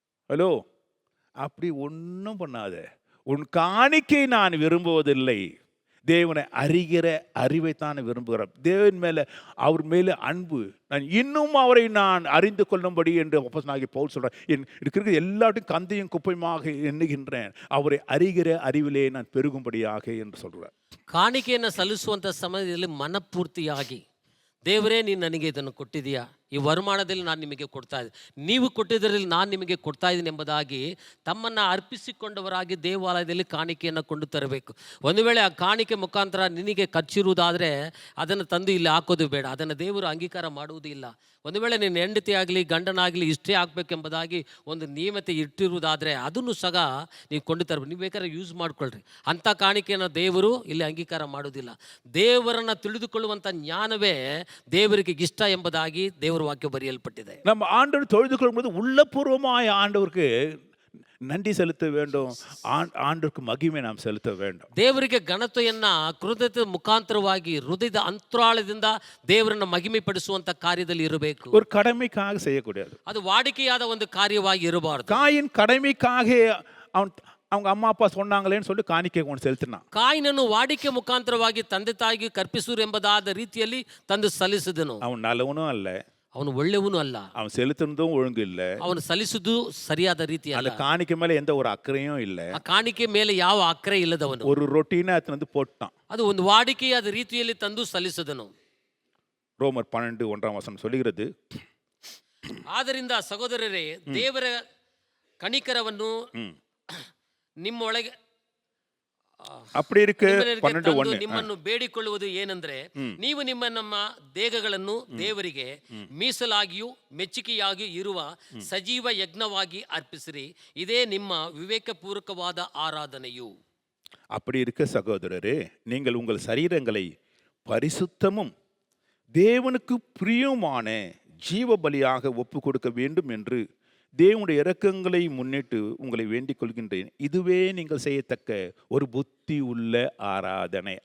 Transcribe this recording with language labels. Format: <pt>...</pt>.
<ta>Hello, அப்படி ஒன்றும் பண்ணாத. உன் காணிக்கை நான் விரும்புவதில்லை, தேவனை அறிகிற அறிவைத்தான் விரும்புகிறேன். தேவன் மேலே, அவர் மேலே அன்பு, நான் இன்னும் அவரை நான் அறிந்து கொள்ளும்படி என்று அப்போஸ்தலனாகிய பவுல் சொல்கிறேன். இருக்கிற எல்லாத்தையும் கந்தையும் குப்பையுமாக எண்ணுகின்றேன், அவரை அறிகிற அறிவிலே நான் பெருகும்படியாக என்று சொல்கிறேன்.</ta> <kn>ಕಾಣಿಕೆಯನ್ನು ಸಲ್ಲಿಸುವಂಥ ಸಮಯದಲ್ಲಿ ಮನಪೂರ್ತಿಯಾಗಿ, ದೇವರೇ ನೀನು ನನಗೆ ಇದನ್ನು ಕೊಟ್ಟಿದೆಯಾ, ಈ ವರಮಾನದಲ್ಲಿ ನಾನು ನಿಮಗೆ ಕೊಡ್ತಾ ಇದ್ದೀನಿ, ನೀವು ಕೊಟ್ಟಿದ್ದರಲ್ಲಿ ನಾನು ನಿಮಗೆ ಕೊಡ್ತಾ ಇದ್ದೀನಿ ಎಂಬುದಾಗಿ ತಮ್ಮನ್ನು ಅರ್ಪಿಸಿಕೊಂಡವರಾಗಿ ದೇವಾಲಯದಲ್ಲಿ ಕಾಣಿಕೆಯನ್ನು ಕೊಂಡು ತರಬೇಕು. ಒಂದು ವೇಳೆ ಆ ಕಾಣಿಕೆ ಮುಖಾಂತರ ನಿನಗೆ ಖರ್ಚಿರುವುದಾದರೆ ಅದನ್ನು ತಂದು ಇಲ್ಲಿ ಹಾಕೋದು ಬೇಡ, ಅದನ್ನು ದೇವರು ಅಂಗೀಕಾರ ಮಾಡುವುದೂ ಇಲ್ಲ. ಒಂದು ವೇಳೆ ನೀನು ಹೆಂಡತಿ ಆಗಲಿ ಗಂಡನಾಗಲಿ ಇಷ್ಟೇ ಆಗಬೇಕೆಂಬುದಾಗಿ ಒಂದು ನಿಯಮತೆ ಇಟ್ಟಿರುವುದಾದರೆ ಅದನ್ನು ಸಹ ನೀವು ಕೊಂಡು ತರಬೇಕು. ನೀವು ಬೇಕಾದ್ರೆ ಯೂಸ್ ಮಾಡ್ಕೊಳ್ರಿ, ಅಂಥ ಕಾಣಿಕೆಯನ್ನು ದೇವರು ಇಲ್ಲಿ ಅಂಗೀಕಾರ ಮಾಡುವುದಿಲ್ಲ. ದೇವರನ್ನು ತಿಳಿದುಕೊಳ್ಳುವಂಥ ಜ್ಞಾನವೇ ದೇವರಿಗೆ ಇಷ್ಟ ಎಂಬುದಾಗಿ ದೇವರ ವಾಕ್ಯ ಬರೆಯಲ್ಪಟ್ಟಿದೆ.</kn> <ta>நம்ம ஆண்டவர் தொழுது கொள்ளும்போது உள்ளபூர்வமாய் ஆண்டவருக்கு நன்றி செலுத்த வேண்டும், ஆண்டவருக்கு மகிமை நாம் செலுத்த வேண்டும்.</ta> <kn>ದೇವರಿಗೆ ಘನತೆಯನ್ನ ಕೃತಜ್ಞತೆ ಮುಖಾಂತರವಾಗಿ ಹೃದಯದ ಅಂತರಾಳದಿಂದ ದೇವರನ್ನ ಮಹಿಮೆ ಪಡಿಸುವಂತ ಕಾರ್ಯದಲ್ಲಿ ಇರಬೇಕು.</kn> <ta>ஒரு கடமைக்காக செய்யக்கூடாது.</ta> <kn>ಅದು ವಾಡಿಕೆಯಾದ ಒಂದು ಕಾರ್ಯವಾಗಿ ಇರಬಾರದು.</kn> <ta>காயின் கடமைக்காக அவங்க ಅಮ್ಮ ಅಪ್ಪ சொன்னாங்களேன்னு சொல்லி காணிக்கை கொண்டு செலுத்தினான்.</ta> <kn>ಕಾಯಿನನ್ನು ವಾಡಿಕೆ ಮುಖಾಂತರವಾಗಿ ತಂದೆ ತಾಯಿಗೆ ಕರ್ಪಿಸುವರು ಎಂಬುದಾದ ರೀತಿಯಲ್ಲಿ ತಂದು ಸಲ್ಲಿಸಿದನು.</kn> <ta>அவன் நல்லவனும் அல்ல,</ta> <kn>ಅವನು ಒಳ್ಳೆಯವನು ಅಲ್ಲ,</kn> <ta>அவன் செலுத்துனதும் ஒழுங்கு இல்லை,</ta> <kn>ಅವನು ಸಲ್ಲಿಸುವುದು ಸರಿಯಾದ ರೀತಿ</kn> <ta>அந்த</ta> <kn>ಅಲ್ಲ,</kn> <ta>காணிக்கை மேல எந்த ஒரு அக்கறையும் இல்லை.</ta> <kn>ಆ ಕಾಣಿಕೆ ಮೇಲೆ ಯಾವ ಅಕ್ರೆ ಇಲ್ಲದವನು</kn> <ta>ஒரு ரொட்டீனா எடுத்து வந்து போட்டான்.</ta> <kn>ಅದು ಒಂದು ವಾಡಿಕೆಯಾದ ರೀತಿಯಲ್ಲಿ ತಂದು ಸಲ್ಲಿಸಿದನು.</kn> <ta>ரோமர் 12:1 சொல்லுகிறது,</ta> <kn>ಆದ್ದರಿಂದ ಸಹೋದರರೇ, ದೇವರ ಕನಿಕರವನ್ನು ನಿಮ್ಮೊಳಗೆ</kn> <ta>அப்படி இருக்கு. 12:1</ta> <kn>ನಿಮ್ಮನ್ನು ಬೇಡಿಕೊಳ್ಳುವುದು ಏನೆಂದ್ರೆ, ನೀವು ನಮ್ಮ ದೇಹಗಳನ್ನು ದೇವರಿಗೆ ಮೀಸಲಾಗಿಯೂ ಮೆಚ್ಚುಗೆಯಾಗಿಯೂ ಇರುವ ಸಜೀವ ಯಜ್ಞವಾಗಿ ಅರ್ಪಿಸಿರಿ, ಇದೇ ನಿಮ್ಮ ವಿವೇಕಪೂರ್ವಕವಾದ ಆರಾಧನೆಯು.</kn> <ta>அப்படி இருக்க சகோதரரே, நீங்கள் உங்கள் சரீரங்களை பரிசுத்தமும் தேவனுக்கு பிரியமான ஜீவ பலியாக ஒப்பு கொடுக்க வேண்டும் என்று தேவனுடைய இரக்கங்களை முன்னிட்டு உங்களை வேண்டிக் கொள்கின்றேன். இதுவே நீங்கள் செய்யத்தக்க ஒரு புத்தி உள்ள ஆராதனை.</ta>